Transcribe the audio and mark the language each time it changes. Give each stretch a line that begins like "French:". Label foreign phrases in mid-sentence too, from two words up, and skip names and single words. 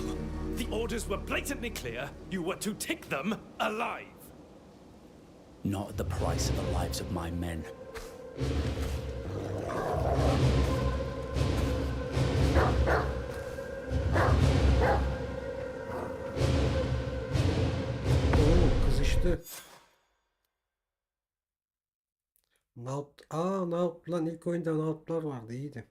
English: The orders were blatantly clear. You were to take them alive. Not at the price of the lives of my men. Oo,
Turkish: kızıştı. Naut lan, ilk oyunda Naut'lar vardı, iyiydi.